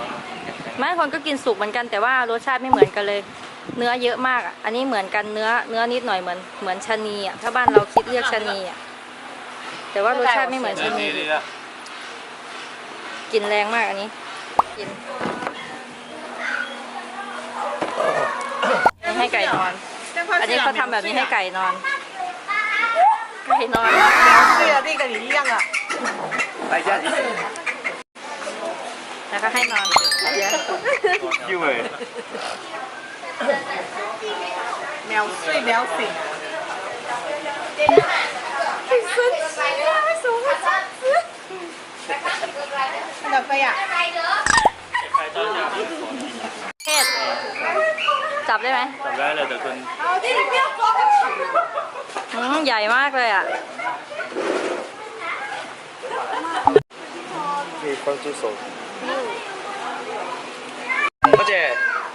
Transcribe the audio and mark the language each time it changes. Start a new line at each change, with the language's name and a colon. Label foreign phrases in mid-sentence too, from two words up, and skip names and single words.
Thai: ไม่คนก็กินสุกเหมือนกันแต่ว่ารสชาติไม่เหมือนกันเลยเนื้อเยอะมากอ่ะอันนี้เหมือนกันเนื้อนิดหน่อยเหมือนชะนีอ่ะถ้าบ้านเราคิดเรียกชะนีอ่ะแต่ว่ารสชาติไม่เหมือนชะนีกินแรงมากอันนี้กินให้ไก่นอนอันนี้เขาทำแบบนี้ให้ไก่นอนไก่นอน
Chinese: 对啊，那个你一样啊。大家一起
Thai: แล้วก็ให้นอน
Chinese: 因为秒睡秒醒。很神奇啊！为什么会这样子？看到飞啊！
Thai: เทศจับได้ไหม จับได้เลยแต่คน ใหญ่มากเลยอ่ะ
Chinese: 可以放住手。小姐。